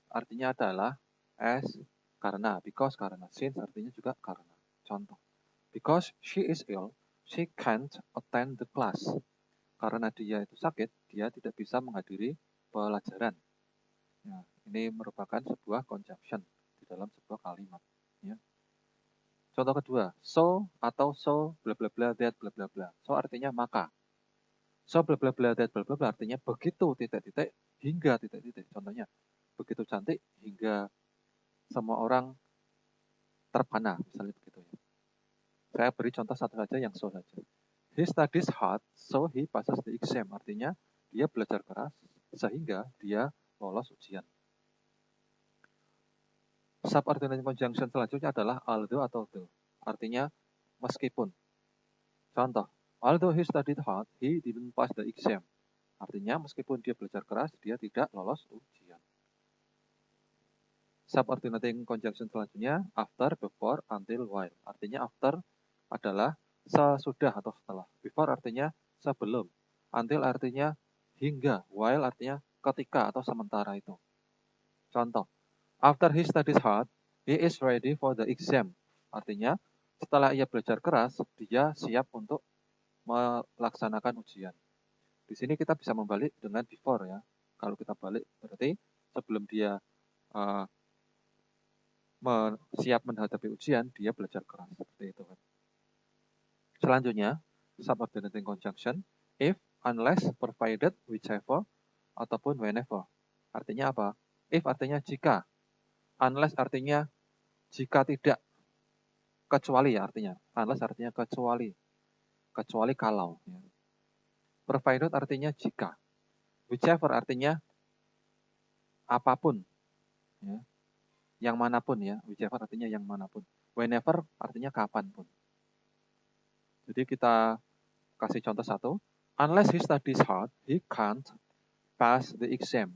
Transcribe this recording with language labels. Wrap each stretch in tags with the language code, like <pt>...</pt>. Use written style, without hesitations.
<id>Artinya adalah as, karena. Because, karena. Since artinya juga karena.</id> <en>Contoh, because she is ill, she can't attend the class.</en> <id>Karena dia itu sakit, dia tidak bisa menghadiri pelajaran. Ya, ini merupakan sebuah conjunction di dalam sebuah kalimat. Ya. Contoh kedua, so atau so bla bla bla that bla bla bla. So artinya maka. So bla bla bla that bla bla bla artinya begitu titik-titik hingga titik-titik. Contohnya, begitu cantik hingga semua orang terpana, misalnya begitu ya. Saya beri contoh satu saja yang so saja.</id> <en>He studies hard, so he passes the exam.</en> <id>Artinya, dia belajar keras sehingga dia lolos ujian. Subordinate conjunction selanjutnya adalah although atau though. Artinya, meskipun.</id> <en>Contoh, although he studied hard, he didn't pass the exam.</en> <id>Artinya, meskipun dia belajar keras, dia tidak lolos ujian. Subordinating conjunction selanjutnya, after, before, until, while. Artinya, after adalah sesudah atau setelah. Before artinya sebelum. Until artinya hingga. While artinya ketika atau sementara itu.</id> <en>Contoh, after he studies hard, he is ready for the exam.</en> <id>Artinya, setelah ia belajar keras, dia siap untuk melaksanakan ujian. Di sini kita bisa membalik dengan before ya. Kalau kita balik berarti sebelum dia siap menghadapi ujian, dia belajar keras. Seperti itu kan. Selanjutnya, subordinating conjunction, if, unless, provided, whichever, ataupun whenever. Artinya apa? If artinya jika. Unless artinya jika tidak. Kecuali ya artinya. Unless artinya kecuali. Kecuali kalau. Ya. Provided artinya jika. Whichever artinya apapun. Ya. Yang manapun ya. Whichever artinya yang manapun. Whenever artinya kapanpun. Jadi kita kasih contoh satu.</id> <en>Unless he studies hard, he can't pass the exam.</en>